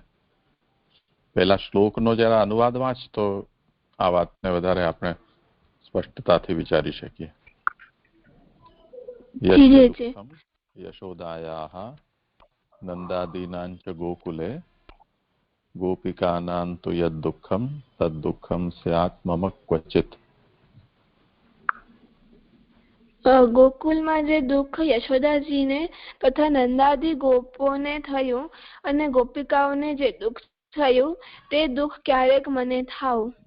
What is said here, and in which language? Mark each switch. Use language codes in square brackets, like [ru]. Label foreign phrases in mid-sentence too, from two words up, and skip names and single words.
[gu] પહેલા શ્લોકનો જરા અનુવાદ વાંચ તો આ વાતને વધારે આપણે સ્પષ્ટતાથી વિચારી શકીએ. [sa] यशोदायाः नंदादीनां च गोकुले गोपिकानां तु यद दुःखम तद दुःखम स्यात मम क्वचित. [gu] ગોકુલમાં જે દુઃખ યશોદાજીને તથા નંદાદી ગોપોને થયું અને ગોપિકાઓને જે દુઃખ થયું તે દુઃખ ક્યારેક મને થાવ.